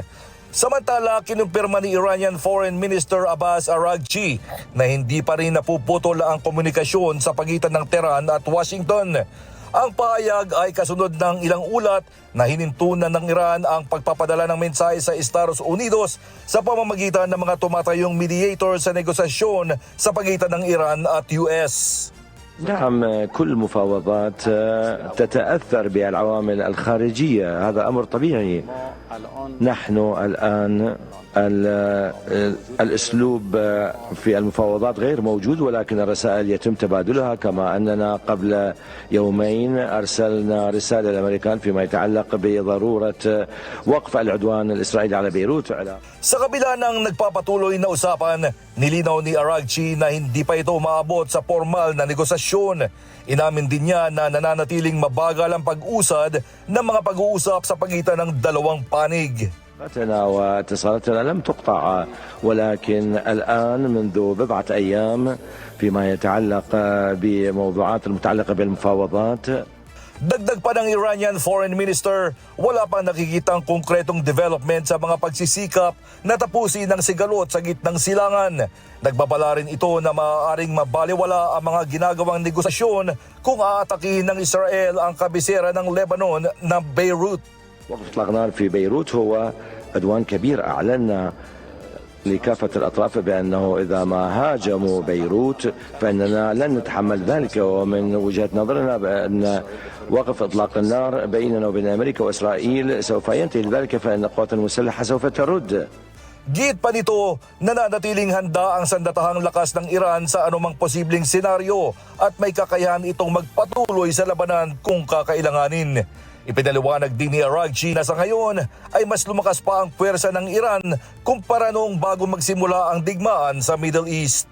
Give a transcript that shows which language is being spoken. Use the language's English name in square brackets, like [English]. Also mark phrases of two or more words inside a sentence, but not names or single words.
[Filipino] Samantala, kinumpirma ni [English] Iranian Foreign Minister [Filipino] Abbas Araghchi na hindi pa rin napuputol ang komunikasyon sa pagitan ng Tehran at Washington. Ang pahayag ay kasunod ng ilang ulat na hinintunan ng Iran ang pagpapadala ng mensahe sa Estados Unidos sa pamamagitan ng mga tumatayong mediator sa negosasyon sa pagitan ng Iran at US. [Arabic] نعم كل مفاوضات تتأثر بالعوامل الخارجية هذا أمر طبيعي نحن الآن الأسلوب في المفاوضات غير موجود ولكن الرسائل يتم تبادلها كما أننا قبل يومين أرسلنا رسالة للأمريكان فيما يتعلق بضرورة وقف العدوان الإسرائيلي على بيروت. [Filipino] Sa kabila ng nagpapatuloy na usapan, nilinaw ni Araghchi na hindi pa ito maabot sa formal na negosasyon. Inamin din niya na nananatiling mabagal ang pag-usad ng mga pag-uusap sa pagitan ng dalawang panig. [Arabic] واتصالاتنا لم تقطع ولكن الآن منذ بضعة أيام فيما يتعلق بموضوعات المتعلقة بالمفاوضات. [Filipino] Dagdag pa ng [English] Iranian Foreign Minister, [Filipino] wala pang nakikitang konkretong development sa mga pagsisikap na tapusin ng sigalot sa gitnang silangan. Nagbabala rin ito na maaaring mabaliwala ang mga ginagawang negosasyon kung aatakihin ng Israel ang kabisera ng Lebanon na Beirut. [Arabic] وقف إطلاق نار في بيروت هو عدوان كبير أعلنا لكافة الأطراف بأنه إذا ما هاجموا بيروت فإننا لن نتحمل ذلك ومن وجهة نظرنا بأن وقف إطلاق النار بيننا وبين أمريكا وإسرائيل سوف ينتهي لذلك فإن القوات المسلحة سوف ترد. [Filipino] Git pa nito, nananatiling handa ang sandatahang lakas ng Iran sa anumang posibleng senaryo at may kakayahan itong magpatuloy sa labanan kung kakailanganin. Ipinaliwanag din ni Araghchi na sa ngayon ay mas lumakas pa ang puwersa ng Iran kumpara noong bago magsimula ang digmaan sa Middle East.